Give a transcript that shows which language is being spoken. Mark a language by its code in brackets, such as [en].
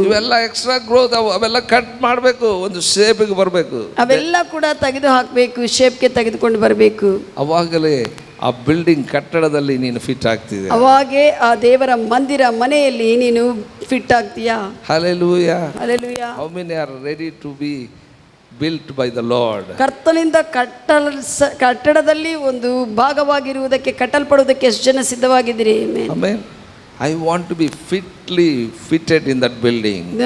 [kn] ಇವೆಲ್ಲ extra growth ಅವೆಲ್ಲ cut ಮಾಡಬೇಕು, ಒಂದು ಶೇಪಿಗೆ ಬರಬೇಕು. ಅವೆಲ್ಲ ಕೂಡ ತೆಗೆದು ಹಾಕಬೇಕು, ಶೇಪ್ಗೆ ತೆಗೆದುಕೊಂಡು ಬರಬೇಕು. ಅವಾಗಲೇ ಆ ಬಿಲ್ಡಿಂಗ್ ಕಟ್ಟಡದಲ್ಲಿ ನೀನು ಫಿಟ್ ಆಗ್ತಿದೆ. ಅವಾಗೇ ಆ ದೇವರ ಮಂದಿರ ಮನೆಯಲ್ಲಿ ನೀನು fit ಆಗ್ತೀಯಾ. Hallelujah. Hallelujah. [en] How many are ready to be built by the Lord? [kn] ಕರ್ತನಿಂದ ಕಟ್ಟಡದಲ್ಲಿ ಒಂದು ಭಾಗವಾಗಿರುವುದಕ್ಕೆ, ಕಟ್ಟಲ್ಪಡುವುದಕ್ಕೆ ಎಷ್ಟು ಜನ ಸಿದ್ಧವಾಗಿದ್ದೀರಿ? [en] Amen. I want to be fitly fitted in that building.